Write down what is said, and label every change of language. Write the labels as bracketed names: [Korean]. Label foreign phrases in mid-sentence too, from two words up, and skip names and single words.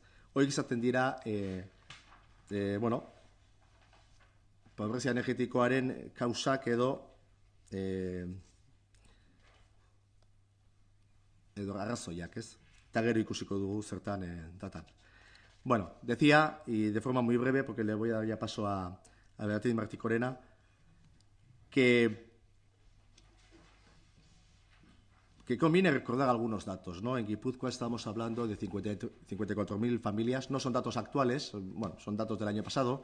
[Basque] Horiek izaten dira pobrezia energetikoaren kausak edo arrazoiak, ez? Eta gero ikusiko dugu zertan datan. [Spanish] Bueno, decía, y de forma muy breve, porque le voy a dar ya paso a Beatriz Martí-Corena, que conviene recordar algunos datos, ¿no? En Guipúzcoa estamos hablando de 54.000 familias, no son datos actuales, bueno, son datos del año pasado.